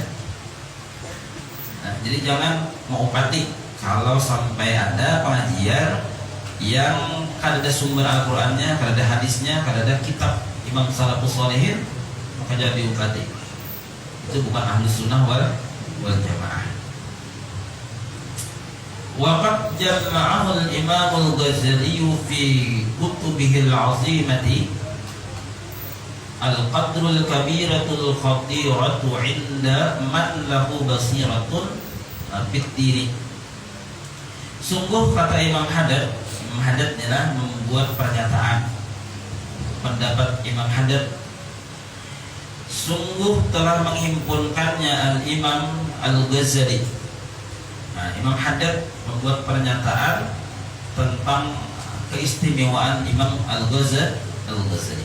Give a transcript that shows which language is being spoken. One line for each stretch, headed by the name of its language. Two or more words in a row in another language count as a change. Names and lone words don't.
Banjar: Nah, jadi jangan mengupati kalau sampai ada pengajian yang kada ada sumber Al-Qur'annya, kada ada hadisnya, kada ada kitab Imam Salafus Shalihin, maka jangan diupati. Itu bukan Ahlus Sunnah wal Jamaah.
Arabic: وقد جمعه الإمام الغزالي في كتبه العظيمة القدر الكبيرة الخطيرة عند من له بصيرة بالدين.
Banjar: Sungguh kata Imam Haddad ialah membuat pernyataan pendapat Imam Haddad, sungguh telah menghimpunkannya Al-Imam Al-Ghazali. Nah, Imam Haddad membuat pernyataan tentang keistimewaan Imam Al-Ghazali.